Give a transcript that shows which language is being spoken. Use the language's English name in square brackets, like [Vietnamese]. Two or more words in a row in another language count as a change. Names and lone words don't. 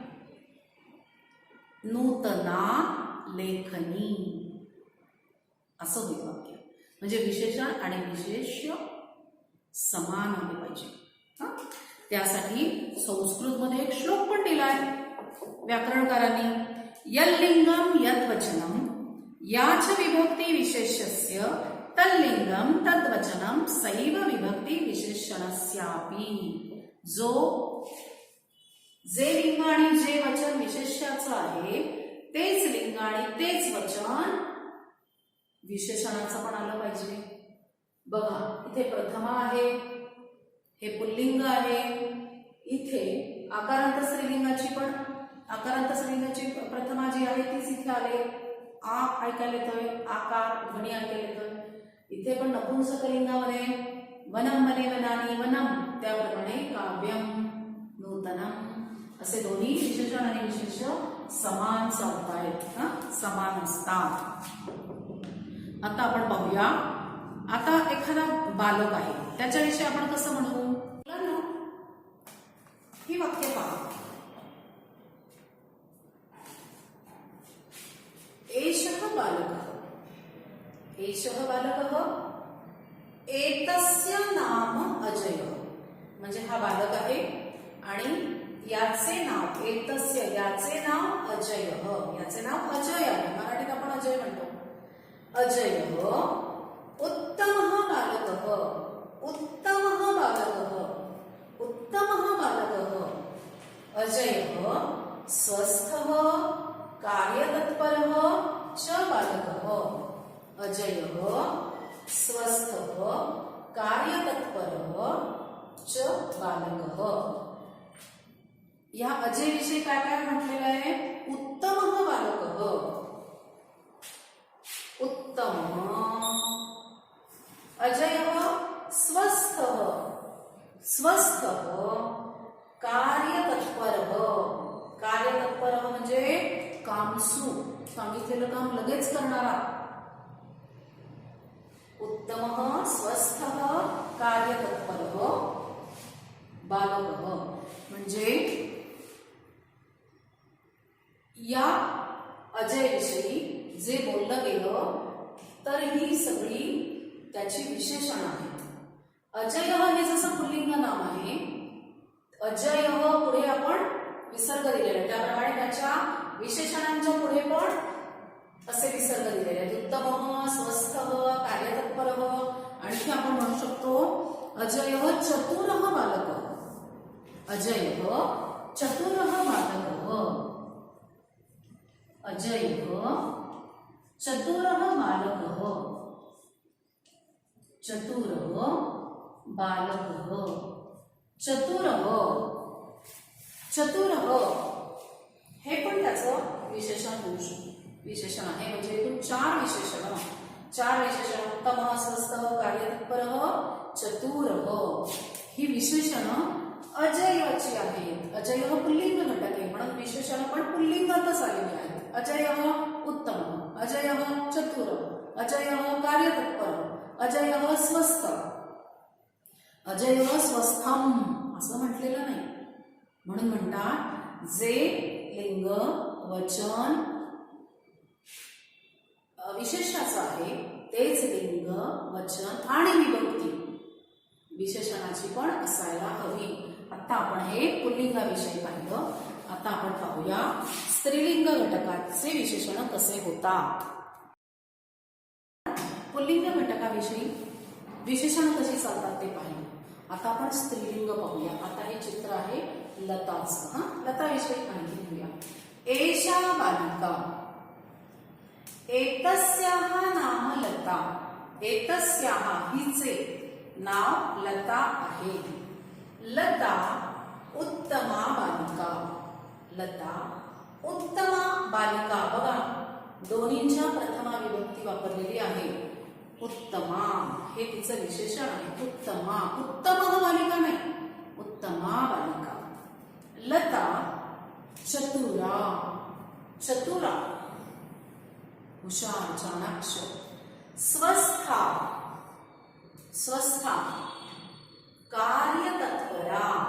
[Sanskrit] नूतना लेखनी [Marathi] असं होईल वाक्य. म्हणजे विशेषण आणि विशेष्य समान आले पाहिजे. त्यासाठी संस्कृतमध्ये एक श्लोक पण दिलाय व्याकरणकारांनी. [Sanskrit] यल्लिंगम यद्वचनम याच विभक्ती विशेष्यस्य तल्लिंगम तद्वचनम सैव विभक्ती विशेषणस्यापि. [Marathi] जे लिंग आणि जे वचन विशेष्याचं आहे, तेच लिंग आणि तेच वचन विशेषणाचं पण आलं पाहिजे. बघा, इथे प्रथमा आहे, हे पुल्लिंग आहे. इथे आकारांत स्त्रीलिंगाची पण आकारांत स्त्रीलिंगाची प्रथमा जी आहे तीच इथे आले. आ ऐकायला येतोय, आकार ध्वनी ऐकायला येतोय. इथे पण नपुंसकलिंगामध्ये [Sanskrit] वनम वने वनानी वनम, [Marathi] त्याप्रमाणे [Sanskrit] काव्यम नूतनम [Marathi] असे दोन्ही विशेषण आणि विशेष्य समान चालतायत, समान असतात. आता आपण पाहूया. आता एखादा बालक आहे, त्याच्याविषयी आपण कसं म्हणू? ही वाक्य पहा. [Sanskrit] एषः बालकः, एषः बालकः, एतस्य नाम अजयः. [Marathi] म्हणजे हा बालक आहे आणि याचे नाव, एतस्य याचे नाव अजयः, याचे नाव अजय आहे. मराठीत आपण अजय म्हणतो. [Sanskrit] अजयः उत्तमः बालकः, उत्तमः बालकः, उत्तमः बालकः. अजयः स्वस्थः कार्यतत्परः च बालकः. अजयः स्वस्थः कार्यतत्परः च बालकः. [Marathi] या अजय विषयी काय काय म्हटलेलं आहे? [Sanskrit] उत्तमः बालकः, उत्तम. अजयः स्वस्थः, स्वस्थः कार्यतत्परः. [Marathi] कार्यतत्परः म्हणजे कामसू, सांगितलेलं काम लगेच करणारा. [Sanskrit] उत्तमः स्वस्थः कार्यतत्परः बालकः. [Marathi] म्हणजे या अजय विषयी जे बोललं गेलं तर ही सगळी त्याची विशेषण आहेत. अजय हे जसं पुल्लिंग नाम आहे, अजय पुढे आपण विसर्ग दिलेला आहे, त्याप्रमाणे त्याच्या विशेषणांच्या पुढे पण असे विसर्ग दिलेले आहेत. [Sanskrit] उत्तमः, स्वस्थः, कार्यतत्परः. [Marathi] आणखी आपण म्हणू शकतो [Sanskrit] अजयः चतुरः बालकः. अजयः चतुरः बालकः. अजयः चतुरः बालकः. चतुरः बालकः. चतुरः. [Marathi] चतुरः हे पण त्याचं विशेषण होऊ शकतं. विशेषण आहे म्हणजे एकूण चार विशेषण. [Sanskrit] उत्तमः, स्वस्थः, कार्यतत्परः, चतुरः [Marathi] ही विशेषण अजयची आहेत. अजय पुल्लिंग घटक आहे म्हणून विशेषण पण पुल्लिंगातच आलेली आहेत. [Sanskrit] अजयः उत्तमः, अजयः चतुरः, अजयः कार्यतत्परः, अजयः स्वस्थ, अजयः स्वस्थम [Marathi] असं म्हटलेलं नाही. म्हणून म्हणतात जे लिंग वचन विशेषणाचं आहे तेच लिंग वचन आणि विभक्ती विशेषणाची पण असायला हवी. आता आपण हे पुल्लिंगाविषयी पाहिलं. आता आपण पाहूया स्त्रीलिंग घटकाचे विशेषण कसे होतात. पुल्लिंग घटकाविषयी विशेषण कशी चालतात ते पाहिलं. आता आपण स्त्रीलिंग पाहूया. आता हे चित्र आहे लताचं. लताविषयी माहिती घेऊया. [Sanskrit] एषा बालिका, एतस्याः नाम लता. [Marathi] एतस्याः हिचे नाव लता आहे. [Sanskrit] लता उत्तमा बालिका. लता उत्तमा बालिका. [Marathi] बघा दोन्हींच्या प्रथमा विभक्ती वापरलेली आहे. उत्तमा हे तिचं विशेषण आहे. उत्तमा, [Sanskrit] उत्तम बालिका [Marathi] नाही, [Sanskrit] उत्तमा बालिका. लता चतुरा. [Marathi] चतुरा हुशार, चाणाक्ष. [Sanskrit] स्वस्था. स्वस्था कार्यतत्परा.